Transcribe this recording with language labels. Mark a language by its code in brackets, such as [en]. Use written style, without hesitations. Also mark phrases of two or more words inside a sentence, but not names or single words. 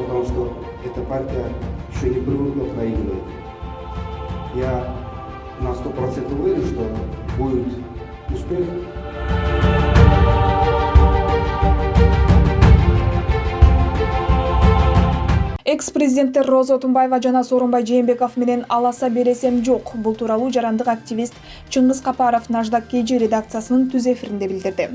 [ru] Потому что эта партия еще не привыкла проигрывать. Я на 100% уверен, что будет успех. [ky] Экс-президенттер Роза Отунбаева жана Сооронбай Жээнбеков менен аласа бересем жок. Бул тууралуу жарандык активист Чыңгыз Капаров Наждак КЖ редакциясынын түз эфиринде билдирди.